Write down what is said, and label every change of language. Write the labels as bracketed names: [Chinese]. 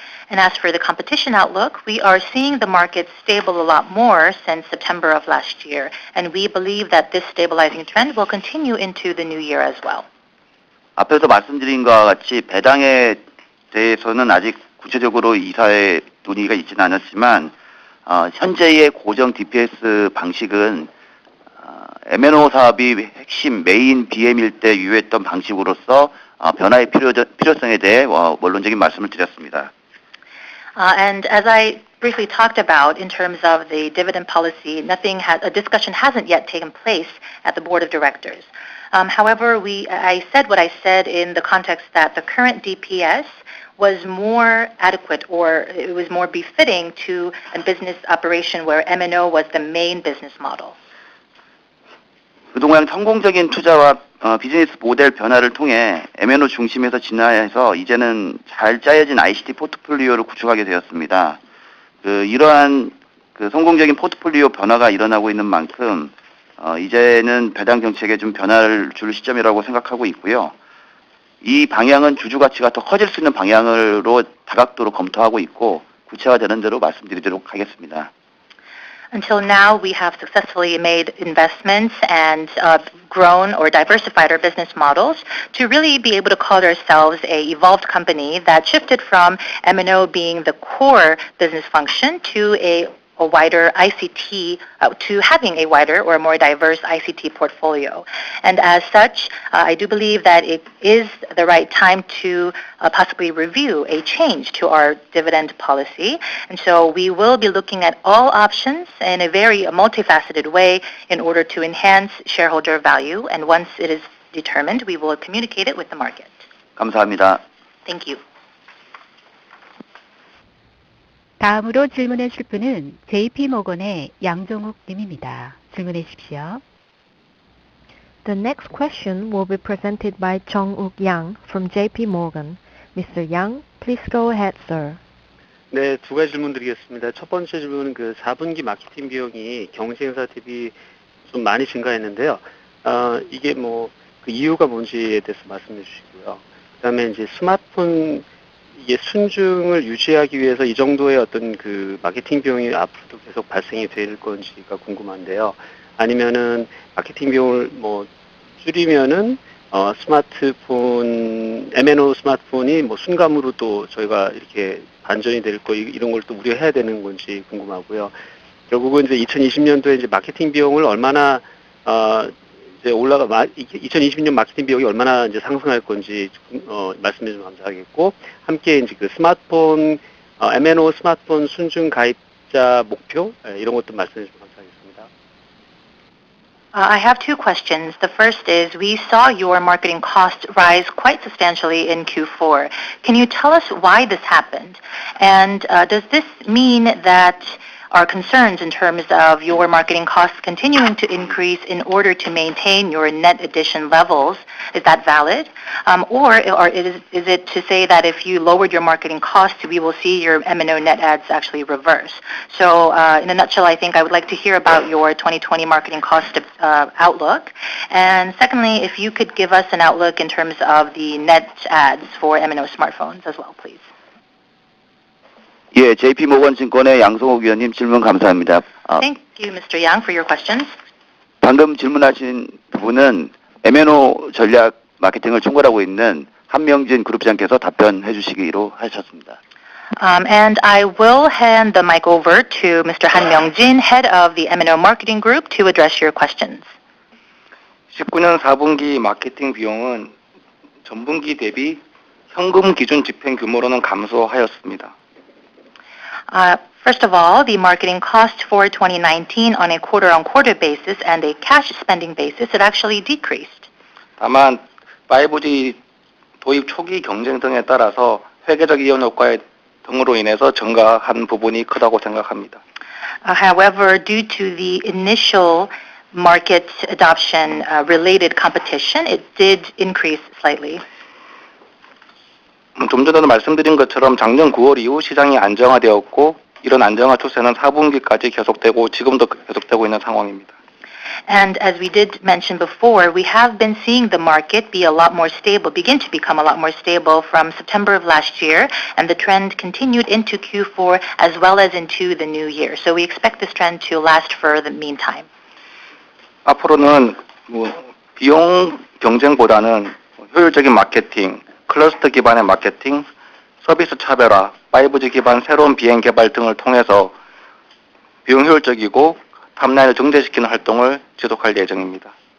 [English] And as for the competition outlook, we are seeing the market stable a lot more since September of last year, and we believe that this stabilizing trend will continue into the new year as well. [Korean] 앞에서 말씀드린 것과 같이 배당에 대해서는 아직 구체적으로 이사회 논의가 있지는 않았지만 현재의 고정 DPS 방식은 MNO 사업이 핵심 메인 BM일 때 유효했던 방식으로서 변화의 필요성에 대해 원론적인 말씀을 드렸습니다. [English] And as I briefly talked about in terms of the dividend policy, a discussion hasn't yet taken place at the board of directors. However, I said what I said in the context that the current DPS was more adequate, or it was more befitting to a business operation where MNO was the main business model. [Korean] 그동안 성공적인 투자와 비즈니스 모델 변화를 통해 MNO 중심에서 진화해서 이제는 잘 짜여진 ICT 포트폴리오를 구축하게 되었습니다. 이러한 성공적인 포트폴리오 변화가 일어나고 있는 만큼 이제는 배당 정책에 좀 변화를 줄 시점이라고 생각하고 있고요. 이 방향은 주주 가치가 더 커질 수 있는 방향으로 다각도로 검토하고 있고 구체화되는 대로 말씀드리도록 하겠습니다. [English] Until now, we have successfully made investments and grown or diversified our business models to really be able to call ourselves a evolved company that shifted from M&O being the core business function to a wider ICT, to having a wider or more diverse ICT portfolio. And as such, I do believe that it is the right time to possibly review a change to our dividend policy. And so we will be looking at all options in a very multifaceted way in order to enhance shareholder value. And once it is determined, we will communicate it with the market. [Korean] 감사합니다. [English] Thank you. [Korean] 다음으로 질문해 주실 분은 JP모건의 양정욱 님입니다. 질문해 주십시오. [English] The next question will be presented by Jung-uk Yang from JP Morgan. Mr. Yang, please go ahead, sir. [Korean] 네, 두 가지 질문 드리겠습니다. 첫 번째 질문은 그 4분기 마케팅 비용이 경쟁사 대비 좀 많이 증가했는데요. 이게 뭐 그 이유가 뭔지에 대해서 말씀해 주시고요. 그다음에 이제 스마트폰 이게 순증을 유지하기 위해서 이 정도의 어떤 그 마케팅 비용이 앞으로도 계속 발생이 될 건지가 궁금한데요. 아니면은 마케팅 비용을 뭐 줄이면은 스마트폰 M&O 스마트폰이 뭐 순감으로 또 저희가 이렇게 반전이 될 거 이런 걸 또 우려해야 되는 건지 궁금하고요. 결국은 이제 2020년도에 이제 마케팅 비용을 얼마나 이제 2020년 마케팅 비용이 얼마나 이제 상승할 건지 말씀해 주시면 감사하겠고, 함께 이제 그 스마트폰 M&O 스마트폰 순증 가입자 목표 이런 것도 말씀해 주시면 감사하겠습니다. [English] I have two questions. The first is, we saw your marketing costs rise quite substantially in Q4. Can you tell us why this happened? And does this mean that our concerns in terms of your marketing costs continuing to increase in order to maintain your net addition levels, is that valid? Or is it to say that if you lowered your marketing costs, we will see your M&O net adds actually reverse? So in a nutshell, I think I would like to hear about your 2020 marketing cost outlook. And secondly, if you could give us an outlook in terms of the net adds for M&O smartphones as well, please. [Korean] 예, JP모건증권의 양성욱 위원님 질문 감사합니다. [English] Thank you, Mr. Yang, for your questions. [Korean] 방금 질문하신 부분은 M&O 전략 마케팅을 총괄하고 있는 한명진 그룹장께서 답변해 주시기로 하셨습니다. [English] And I will hand the mic over to Mr. Han Myung-jin, head of the M&O marketing group, to address your questions. [Korean] 19년 4분기 마케팅 비용은 전분기 대비 현금 기준 집행 규모로는 감소하였습니다. [English] First of all, the marketing cost for 2019 on a quarter-on-quarter basis and a cash spending basis, it actually decreased. [Korean] 다만 5G 도입 초기 경쟁 등에 따라서 회계적 이연 효과 등으로 인해서 증가한 부분이 크다고 생각합니다. [English] However, due to the initial market adoption related competition, it did increase slightly. [Korean] 좀 전에도 말씀드린 것처럼 작년 9월 이후 시장이 안정화되었고 이런 안정화 추세는 4분기까지 계속되고 지금도 계속되고 있는 상황입니다. [English] And as we did mention before, we have been seeing the market be a lot more stable, begin to become a lot more stable from September of last year, and the trend continued into Q4 as well as into the new year. So we expect this trend to last for the meantime. [Korean] 앞으로는 비용 경쟁보다는 효율적인 마케팅, 클러스터 기반의 마케팅, 서비스 차별화, 5G 기반 새로운 비행 개발 등을 통해서 비용 효율적이고 탑라인을 증대시키는 활동을 지속할 예정입니다.